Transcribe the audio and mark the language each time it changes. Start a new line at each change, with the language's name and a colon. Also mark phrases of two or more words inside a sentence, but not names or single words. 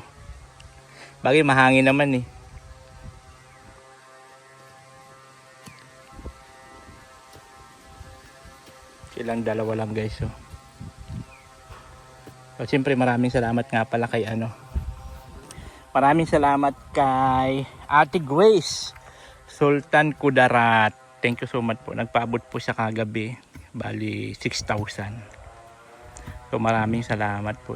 Filipino: Bagay, mahangin naman eh. Silang dalawa lang guys. So siyempre maraming salamat nga pala kay Maraming salamat kay Ate Grace Sultan Kudarat.
English: Thank you so much po.
Filipino: Nagpaabot po siya kagabi. Bali 6,000. So maraming salamat po.